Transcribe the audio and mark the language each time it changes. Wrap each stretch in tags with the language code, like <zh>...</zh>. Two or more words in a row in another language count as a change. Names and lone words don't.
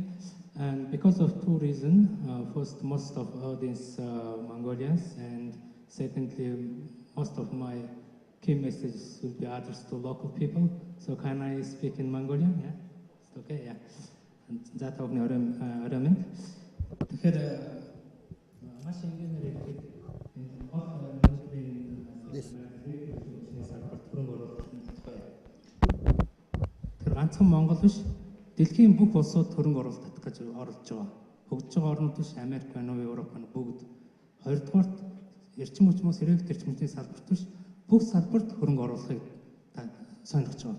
<en>And because of 2 reasons, first, most of audience Mongolians, and secondly, most of my key messages will be addressed to local people. So can I speak in Mongolian? Yeah, it's okay. Yeah. And that of Aramin.</en> <mn>Ганцхан Монгол биш, дэлхийн бүх улсууд хөрөнгө оруулалт татах гэж оролдож байгаа. Хөгжиж байгаа орнууд биш, Америк, Европ бүгд. Хоёрдугаарт эрчим хүчмээс эрэг эрчим хүчний салбарт биш, бүх салбарт хөрөнгө оруулахыг сонирхож байгаа.</mn>